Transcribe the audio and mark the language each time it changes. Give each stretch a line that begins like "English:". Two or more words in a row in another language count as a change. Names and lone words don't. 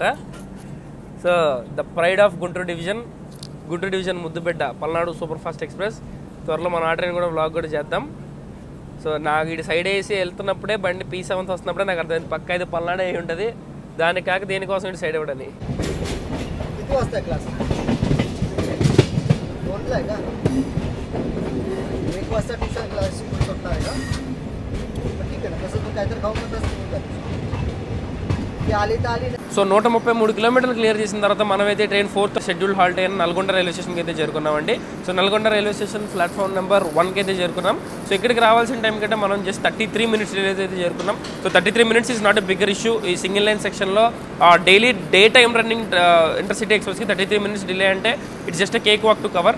Telugu: సో
English: the pride of Guntur division
Telugu: ముద్దుబిడ్డ పల్నాడు
English: superfast express.
Telugu: త్వరలో మన ఆ ట్రైన్ కూడా వ్లాగ్ కూడా చేద్దాం. సో నాకు ఇటు సైడ్ వేసి వెళ్తున్నప్పుడే బండి P7 వస్తున్నప్పుడే నాకు అర్థమైంది పక్క అయితే పల్నాడే అయి ఉంటుంది. దానికి కాక దేనికోసం ఇటు సైడ్ ఇవ్వడని.
Marathi: एक वाजता ट्यूशन क्लास स्कूल सुटणार आहे का? पण ठीक आहे ना, तसं तू काहीतरी खाऊन पण तसं ते आली तर आली.
Telugu: సో 133 కిలోమీటర్లు క్లియర్ చేసిన తర్వాత మనమైతే ట్రైన్
English: 4th schedule halt
Telugu: అయిన నల్గొండ రైల్వే స్టేషన్కి అయితే చేరుకున్నామండి. సో నల్గొండ రైల్వే స్టేషన్
English: platform number 1
Telugu: అయితే చేరుకున్నాం. సో ఇక్కడికి రావాల్సిన టైం కంటే మనం
English: just 33 minutes delay
Telugu: అయితే చేరుకున్నాం.
English: So 33 minutes is not a bigger issue. ఈ single line సెక్షన్లో daily day time running intercity ఎక్స్ప్రెస్కి 33 minutes delay అంటే it's just cake walk to cover.